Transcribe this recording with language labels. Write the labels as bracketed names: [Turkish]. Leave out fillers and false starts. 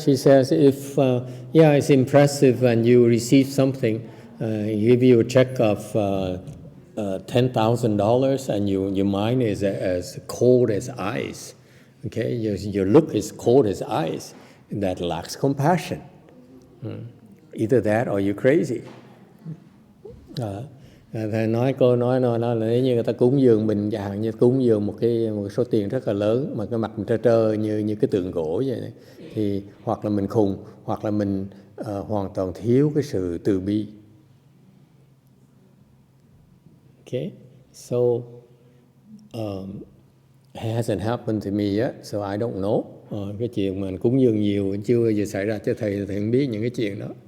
[English] She says, if it's impressive and you receive something, give you a check of $10,000 and your mind is as cold as ice. Okay, your look is cold as ice. That lacks compassion. Either that or you're crazy. [Vietnamese] Thầy nói cô nói là nếu như người ta cúng dường mình, chẳng hạn như cúng dường một số tiền rất là lớn mà cái mặt mình trơ trơ như cái tượng gỗ vậy này, thì hoặc là mình khùng, hoặc là mình hoàn toàn thiếu cái sự từ bi. [English] Okay, so it hasn't happened to me yet, so I don't know. [Vietnamese] Cái chuyện mà cúng dường nhiều chưa bao giờ xảy ra cho thầy không biết những cái chuyện đó.